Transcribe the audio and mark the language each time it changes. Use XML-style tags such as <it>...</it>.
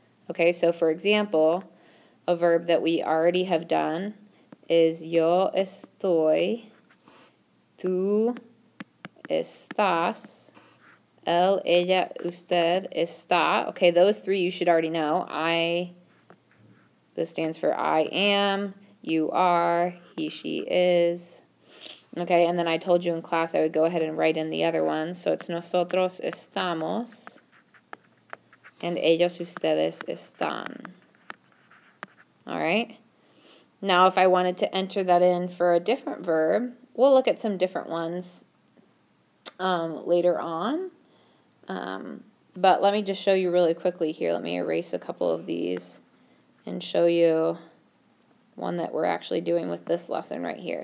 <en>Okay, so for example, a verb that we already have done is</en> <es>yo estoy, tú estás, él, ella, usted está.</es> <en>Okay, those three you should already know. This stands for I am, you are, he, she is. Okay, and then I told you in class I would go ahead and write in the other ones. So it's</en> <es>nosotros estamos</es> <en>and</en> <es>ellos, ustedes están.</es> <en>All right. Now, if I wanted to enter that in for a different verb, we'll look at some different ones later on. But let me just show you really quickly here. Let me erase a couple of these and show you one that we're actually doing with this lesson right here.</en>